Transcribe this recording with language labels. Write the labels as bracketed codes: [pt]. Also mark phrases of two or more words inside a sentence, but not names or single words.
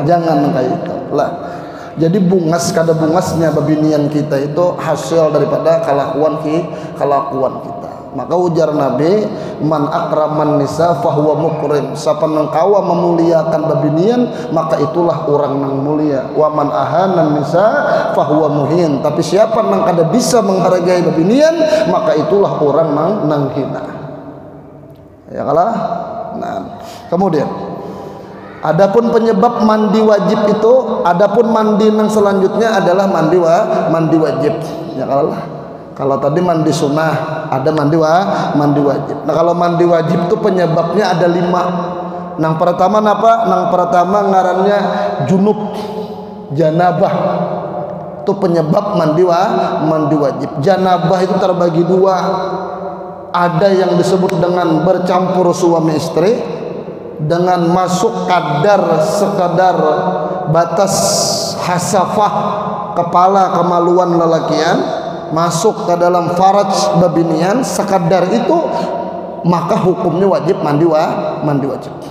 [id] Jangan kayak itu lah. [bjn] Jadi bungas kada bungasnya babinian kita itu hasil daripada kelakuan kita. Maka ujar Nabi, [ar] man akraman nisa fahuwa mukrim. [bjn] Siapa nang kawa memuliakan babinian, maka itulah orang nang mulia. [ar] Wa man ahana nisa fahuwa muhin. [bjn] Tapi siapa nang kada bisa menghargai babinian, maka itulah orang nang hina. Ya kalah. [id] Nah, kemudian adapun penyebab mandi wajib itu, adapun mandi nang selanjutnya adalah mandi wajib. [bjn] Ya kalah. [id] Kalau tadi mandi sunnah, ada mandi wajib. Nah kalau mandi wajib itu penyebabnya ada 5. [bjn] Nang pertama napa? Nang pertama ngarannya junub, janabah. [id] Itu penyebab mandi wajib. Janabah itu terbagi 2. Ada yang disebut dengan bercampur suami istri, dengan masuk sekadar batas hasafah kepala kemaluan lelakian, masuk ke dalam faraj babinian sekadar itu, maka hukumnya wajib mandi wajib.